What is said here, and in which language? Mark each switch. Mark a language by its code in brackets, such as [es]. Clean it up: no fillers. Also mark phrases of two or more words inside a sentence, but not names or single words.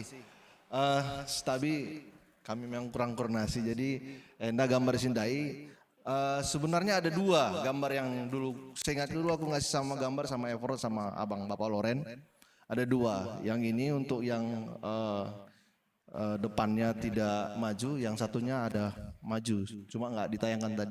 [btx] Stabi kami [id] memang kurang koordinasi, jadi [btx] enda gambar sindai. [id] Sebenarnya ada dua gambar yang dulu, saya ingat dulu aku ngasih sama gambar sama Evro sama abang Bapak Loren. Ada dua, yang ini untuk yang depannya tidak maju, yang satunya ada maju, cuma nggak ditayangkan tadi.